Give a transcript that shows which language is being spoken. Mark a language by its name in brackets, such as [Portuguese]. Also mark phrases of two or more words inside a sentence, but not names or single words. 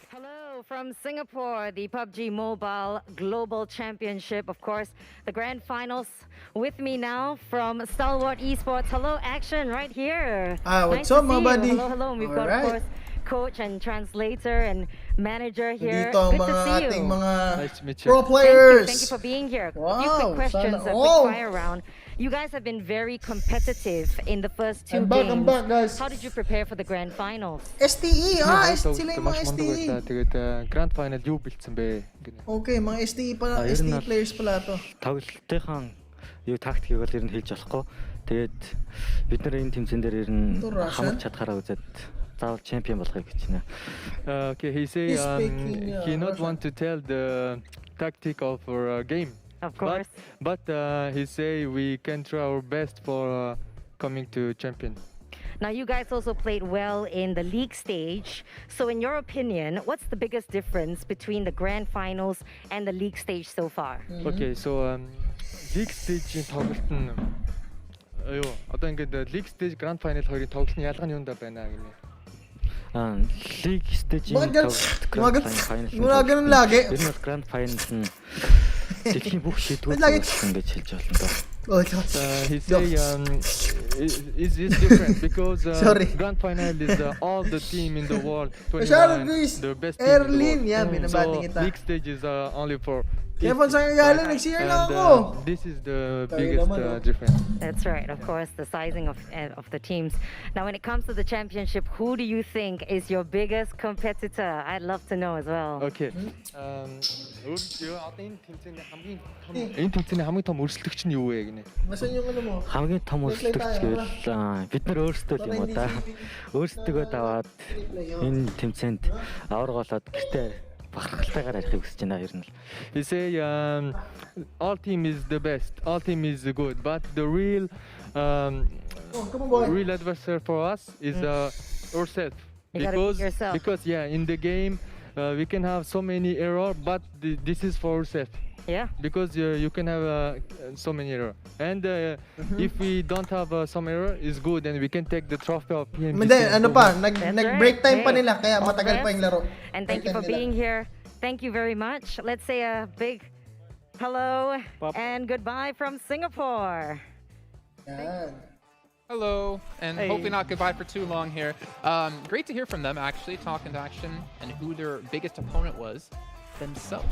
[English] Hello from Singapore, the PUBG Mobile Global Championship, of course, the grand finals. With me now from Stalwart Esports. Hello, Action, right here. What's up, my buddy? Hello, hello. We've got, of course, coach and translator and manager here. [Filipino] Dito [English] Good [Filipino] mga [English] to see [Filipino] ating [English] you. mga pro players. Thank you for being here. Wow, A few quick questions, a wow. quick fire round. You guys have been very competitive in the first 2 I'm games. back, guys. How did you prepare for the grand finals? [Filipino] STE, sila yung mga STE. [Mongolian] Тэгээд [English] Grand Final [Mongolian] юу бэлдсэн бэ? [Filipino] Okay, mga STE pala, STE players pala to. [Mongolian] Тоглолтынхан юу тактикийг бол ер нь хийж болохгүй. Тэгээд бид нар энэ тэмцээн дээр ер нь хамт чадхаараа үзээд заавал чемпион болохыг гэж байна. [English] Okay, he say he not want to tell the tactic of our game. Of course. But he say we can try our best for coming to champion. Now, you guys also played well in the league stage. So in your opinion, what's the biggest difference between the grand finals and the league stage so far? Okay, so league stage- [Mongolian] ийн тоглолт нь одоо ингээд [English] league stage grand final [Mongolian] хоёрын тоглолтын ялгаа нь юундаа байна гинэ. [English] League stage-ийн [Filipino] Mga ganun lagi. [Mongolian] Ер нь [English] grand final [Mongolian] нь дэлхийн бүх шийдвэрүүд ингэж хэлж болно доо. [English] He say it's different because grand final is all the team in the world, 29, the best team in the world. So league stage is only for [Filipino] Kevin Sangagala, nag-share na ako. [English] This is the biggest difference. That's right, of course, the sizing of the teams. Now, when it comes to the championship, who do you think is your biggest competitor? I'd love to know as well. Okay. [Mongolian] Энэ тэмцээний хамгийн том өрсөлдөгч нь юу вэ гинэ? [Filipino] Nasaan yung ano mo? [Mongolian] Хамгийн том өрсөлдөгч гэвэл бид нар өөрсдөө юм уу та. Өөрсдөө даваад энэ тэмцээнд авраг болоод гэртээ бахархалтайгаар арихыг хүсэж байна ер нь. [English] He say all team is the best, all team is good, but the real adversary for us is ourselves. Because in the game we can have so many errors, but this is for ourselves. Yeah. Because you can have so many errors, and if we don't have some error, it's good, and we can take the trophy of PMG. [Filipino] Hindi, ano pa, nag-break time pa nila, kaya matagal pa yung laro. [English] And thank you for being here. Thank you very much. Let's say a big hello and goodbye from Singapore. Hello, and hopefully not goodbye for too long here. Great to hear from them, actually, talking to Action and who their biggest opponent was themselves.